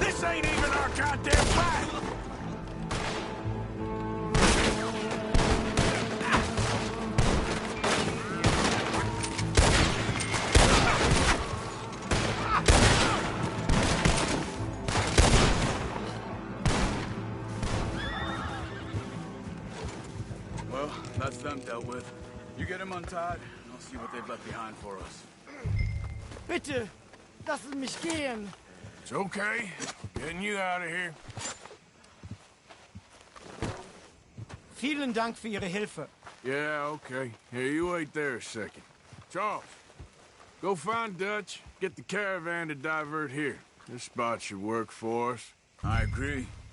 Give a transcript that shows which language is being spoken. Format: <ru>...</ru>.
<en>This ain't even our goddamn fight! Well, that's them dealt with. You get him untied, and I'll see what they've left behind for us.</en> <de>Bitte, lassen mich gehen.</de> <en>It's okay. Getting you out of here.</en> <de>Vielen Dank für Ihre Hilfe.</de> <en>Yeah, okay. Here, you wait there a second. Charles, go find Dutch. Get the caravan to divert here. This spot should work for us. I agree.</en>